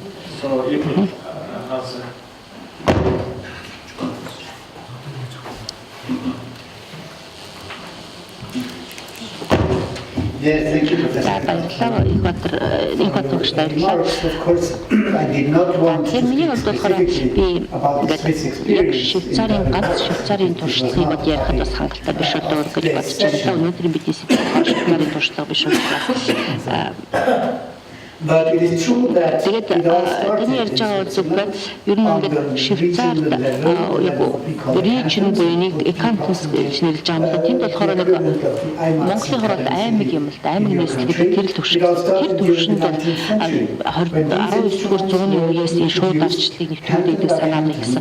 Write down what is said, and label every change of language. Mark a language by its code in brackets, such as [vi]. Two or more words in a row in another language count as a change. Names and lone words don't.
[en] So you can answer. Yes, thank you, Professor. [mn] Баярлалаа. Их батлагч баярлалаа. [en] Of course, I did not want to [mn] Миний [en] speak [mn] хувьд болохоор би [en] specifically about the Swiss [mn] яг [en] experience. [mn] Швейцарын ганц Швейцарын туршлагыг ярихад бас хангалттай биш болоо гэж бодож байна. Өнөөдөр бидний сэтгэл Швейцарын туршлага биш учраас [en] But it is true that [mn] тэгээд [en] it all [mn] таны ярьж байгаа үзэгдэл ер нь ингээд Швейцарт яг region буюу нэг accountants гэж нэрлэж байгаа юм. Тэнд болохоор нэг Монголын хороод аймаг юм л да. Аймаг нийслэл гэдэг тэр л төвшин. Тэр төвшөнд 19-р зууны үеэс энэ шууд арчлалыг нэвтрүүлдэг санаа нэгсэн.